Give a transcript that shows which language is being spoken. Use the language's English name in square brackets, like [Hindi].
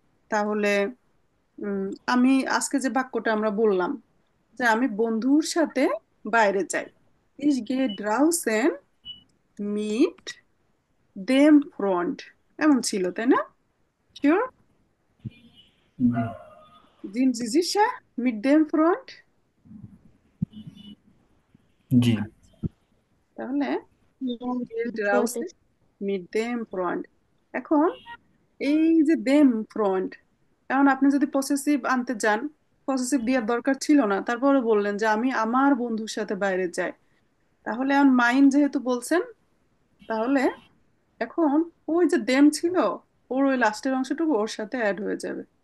[Bangla] তাহলে আমি আজকে যে বাক্যটা আমরা বললাম যে আমি বন্ধুর সাথে বাইরে যাই, [German] Ich gehe draußen mit dem Freund, [Bangla] এমন ছিল তাই না? Sure? [German] Sind Sie sicher mit dem Freund? [Bangla] জি। [German] তাহলে Ich gehe ফ্রন্টে draußen mit dem Freund। [Bangla] এখন এই যে dem Freund, এখন আপনি যদি পসেসিভ আনতে যান, পসেসিভ দেওয়ার দরকার ছিল না, তারপরে বললেন যে আমি আমার বন্ধুর সাথে বাইরে যাই, তাহলে এখন মাইন যেহেতু বলছেন, তাহলে এখন ওই যে দেম ছিল, ওর ওই লাস্টের অংশটুকু ওর সাথে অ্যাড হয়ে যাবে।